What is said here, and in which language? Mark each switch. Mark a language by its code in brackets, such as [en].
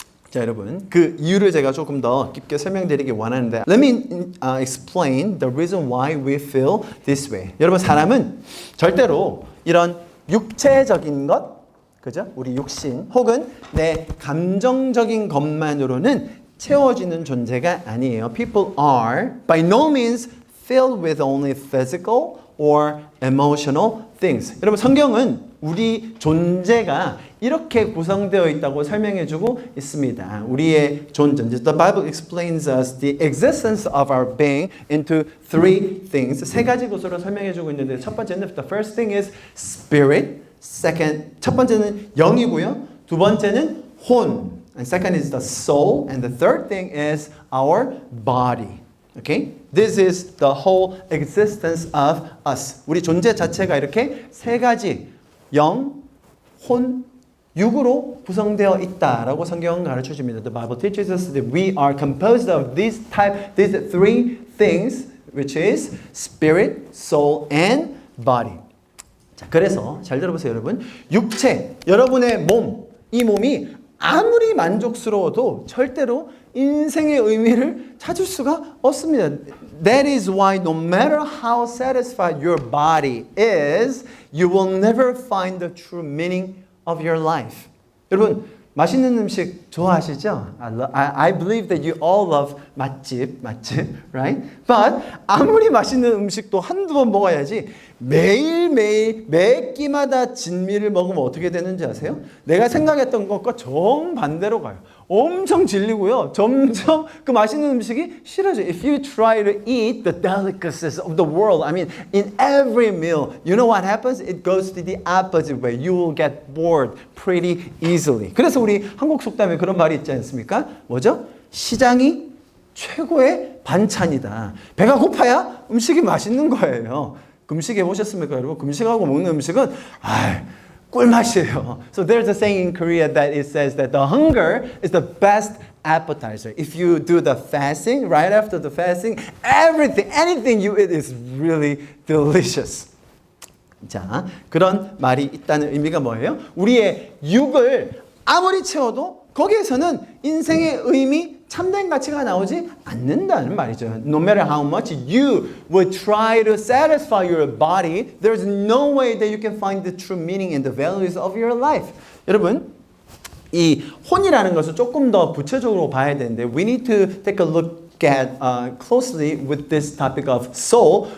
[ko] 자, 여러분, 그 이유를 제가 조금 더 깊게 설명드리기 원하는데, [en] let me explain the reason why we feel this way. [ko] 여러분, 사람은 절대로 이런 육체적인 것, 그죠? 우리 육신 혹은 내 감정적인 것만으로는 채워지는 존재가 아니에요. [en] People are by no means filled with only physical or emotional things. [ko] 여러분, 성경은 우리 존재가 이렇게 구성되어 있다고 설명해주고 있습니다. 우리의 존재. [en] The Bible explains us the existence of our being into three things. [ko] 세 가지 것으로 설명해주고 있는데 첫 번째는 [en] the first thing is spirit. Second, [ko] 첫 번째는 영이고요. 두 번째는 혼. [en] And second is the soul. And the third thing is our body. Okay? This is the whole existence of us. [ko] 우리 존재 자체가 이렇게 세 가지 영, 혼, 육으로 구성되어 있다라고 성경은 가르쳐 줍니다. [en] The Bible teaches us that we are composed of these three things, which is spirit, soul, and body. [ko] 자, 그래서 잘 들어보세요, 여러분. 육체, 여러분의 몸, 이 몸이 아무리 만족스러워도 절대로 인생의 의미를 찾을 수가 없습니다. [en] That is why no matter how satisfied your body is, you will never find the true meaning of your life. [ko] 여러분, 맛있는 음식 좋아하시죠? [en] I believe that you all love 맛집, right? [ko] But 아무리 맛있는 음식도 한두 번 먹어야지 매일매일 매 끼마다 진미를 먹으면 어떻게 되는지 아세요? 내가 생각했던 것과 정반대로 가요. 엄청 질리고요. 점점 그 맛있는 음식이 싫어져요. [en] If you try to eat the delicacies of the world, I mean, in every meal, you know what happens? It goes to the opposite way. You will get bored pretty easily. [ko] 그래서 우리 한국 속담에 그런 말이 있지 않습니까? 뭐죠? 시장이 최고의 반찬이다. 배가 고파야 음식이 맛있는 거예요. 금식 해보셨습니까, 여러분? 금식하고 먹는 음식은 꿀맛이에요. [en] So there's a saying in Korea that it says that the hunger is the best appetizer. If you do the fasting, right after the fasting, anything you eat is really delicious. [ko] 자, 그런 말이 있다는 의미가 뭐예요? 우리의 육을 아무리 채워도 거기에서는 인생의 의미, 참된 가치가 나오지 않는다는 말이죠. [en] No matter how much you would try to satisfy your body, there's no way that you can find the true meaning and the values of your life. [ko] 여러분, 이 혼이라는 것을 조금 더 구체적으로 봐야 되는데 [en] we need to take a look at closely with this topic of soul.